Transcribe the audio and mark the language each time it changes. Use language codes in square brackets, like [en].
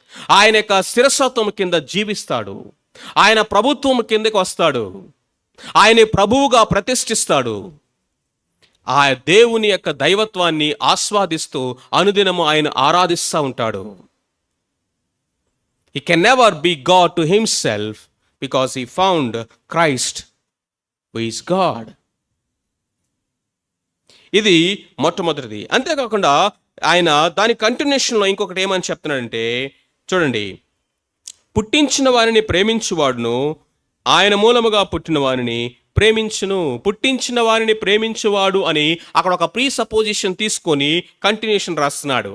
[te] ఆయన యొక్క శిరసత్వం కింద జీవిస్తాడు. ఆయన ప్రభుత్వం కిందకి వస్తాడు. ఆయన ప్రభువుగా ప్రతిష్ఠిస్తాడు. ఆ దేవుని యొక్క దైవత్వాన్ని ఆస్వాదిస్తూ అనుదినము ఆయన ఆరాధిస్తూ ఉంటాడు. [en] He can never be God to himself because he found Christ who is God. [te] ఇది మొట్టమొదటిది. అంతేకాకుండా ఆయన దాని కంటిన్యూషన్లో ఇంకొకటి ఏమని చెప్తున్నాడంటే, చూడండి, పుట్టించిన వారిని ప్రేమించువాడును ఆయన మూలముగా పుట్టిన వారిని ప్రేమించును. పుట్టించిన వారిని ప్రేమించువాడు అని అక్కడ ఒక ప్రీ సపోజిషన్ తీసుకొని కంటిన్యూషన్ రాస్తున్నాడు.